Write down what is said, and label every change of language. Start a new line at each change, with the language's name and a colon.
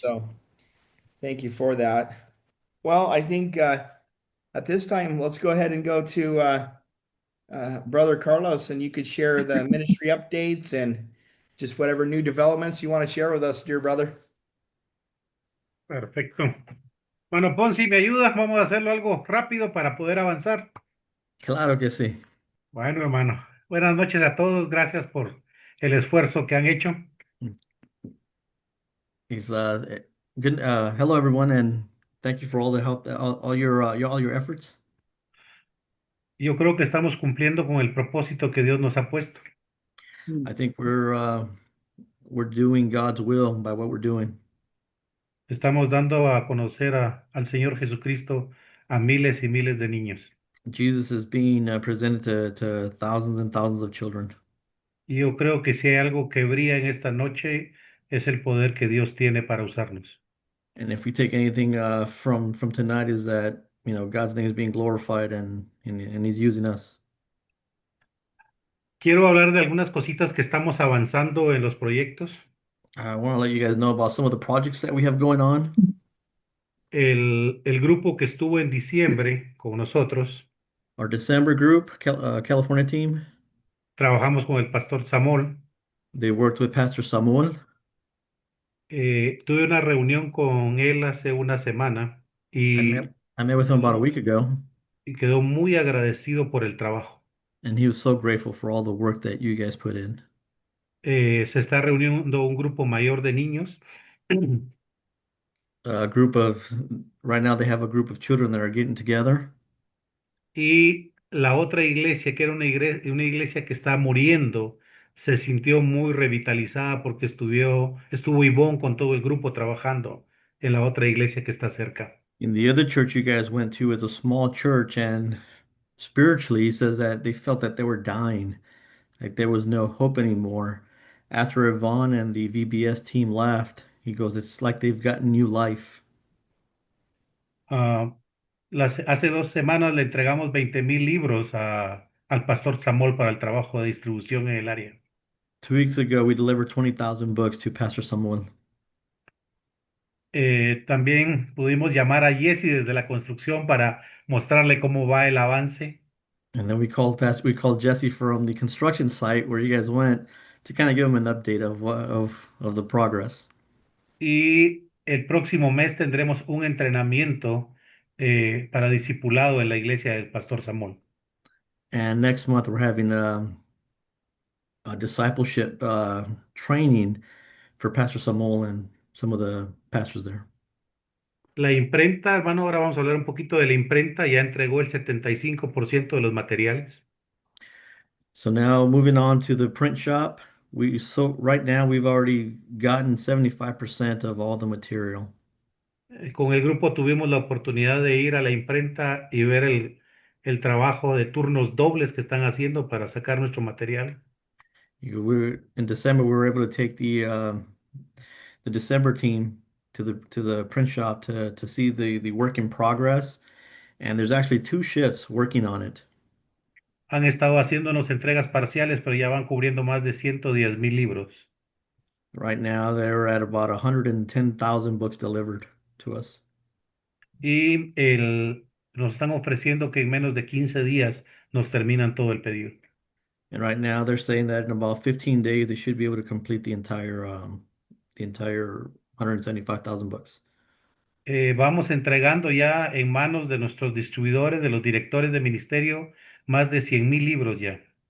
English: So thank you for that. Well, I think at this time, let's go ahead and go to Brother Carlos, and you could share the ministry updates and just whatever new developments you want to share with us, dear brother.
Spanish: Perfecto. Bueno, Ponzi, ¿me ayudas? Vamos a hacerlo algo rápido para poder avanzar. Claro que sí. Bueno, hermano. Buenas noches a todos. Gracias por el esfuerzo que han hecho.
English: He's good. Hello, everyone, and thank you for all the help, all your efforts.
Spanish: Yo creo que estamos cumpliendo con el propósito que Dios nos ha puesto.
English: I think we're doing God's will by what we're doing.
Spanish: Estamos dando a conocer al Señor Jesucristo a miles y miles de niños.
English: Jesus is being presented to thousands and thousands of children.
Spanish: Y yo creo que si hay algo que brilla en esta noche es el poder que Dios tiene para usarnos.
English: And if we take anything from tonight is that God's name is being glorified and He's using us.
Spanish: Quiero hablar de algunas cositas que estamos avanzando en los proyectos.
English: I want to let you guys know about some of the projects that we have going on.
Spanish: El grupo que estuvo en diciembre con nosotros,
English: Our December group, California team,
Spanish: trabajamos con el pastor Samol.
English: they worked with Pastor Samuel.
Spanish: Tuve una reunión con él hace una semana
English: I met
Spanish: y,
English: I met with him about a week ago,
Spanish: y quedó muy agradecido por el trabajo.
English: and he was so grateful for all the work that you guys put in.
Spanish: Se está reuniendo un grupo mayor de niños
English: A group of Right now they have a group of children that are getting together,
Spanish: y la otra iglesia, que era una iglesia que está muriendo, se sintió muy revitalizada porque estuvo Ivonne con todo el grupo trabajando en la otra iglesia que está cerca.
English: in the other church you guys went to is a small church, and spiritually he says that they felt that they were dying, like there was no hope anymore. After Yvonne and the VBS team left, he goes, it's like they've gotten new life.
Spanish: Ah, hace 2 semanas le entregamos 20,000 libros al pastor Samol para el trabajo de distribución en el área.
English: 2 weeks ago, we delivered 20,000 books to Pastor Samuel.
Spanish: También pudimos llamar a Jesse desde la construcción para mostrarle cómo va el avance.
English: And then we called Jesse from the construction site where you guys went to kind of give him an update of the progress.
Spanish: Y el próximo mes tendremos un entrenamiento para discipulado en la iglesia del Pastor Samuel.
English: And next month we're having a discipleship training for Pastor Samuel and some of the pastors there.
Spanish: La imprenta, hermano, ahora vamos a hablar un poquito de la imprenta. Ya entregó el 75% de los materiales.
English: So now moving on to the print shop, right now we've already gotten 75% of all the material.
Spanish: Con el grupo tuvimos la oportunidad de ir a la imprenta y ver el trabajo de turnos dobles que están haciendo para sacar nuestro material.
English: In December we were able to take the December team to the print shop to see the work in progress, and there's actually two shifts working on it.
Spanish: Han estado haciéndonos entregas parciales, pero ya van cubriendo más de 110,000 libros.
English: Right now they're at about 110,000 books delivered to us.
Spanish: Y nos están ofreciendo que en menos de 15 días nos terminan todo el pedido.
English: And right now they're saying that in about 15 days they should be able to complete the entire 175,000 books.
Spanish: Vamos entregando ya en manos de nuestros distribuidores, de los directores de ministerio, más de 100,000 libros ya.